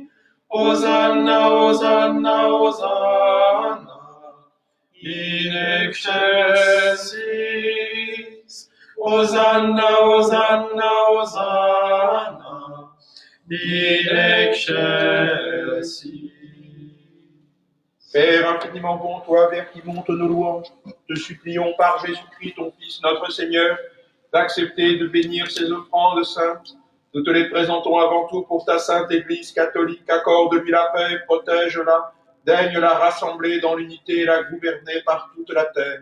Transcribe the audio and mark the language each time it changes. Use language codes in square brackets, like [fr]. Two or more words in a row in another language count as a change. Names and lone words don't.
[la] Hosanna, Hosanna, Hosanna, in excelsis. Hosanna, Hosanna, Hosanna, in excelsis. [fr] Père infiniment bon, toi, vers qui montent nos louanges, te supplions par Jésus-Christ, ton Fils, notre Seigneur, d'accepter de bénir ces offrandes saintes. Nous te les présentons avant tout pour ta sainte Église catholique. Accorde-lui la paix, protège-la, daigne la rassembler dans l'unité et la gouverner par toute la terre.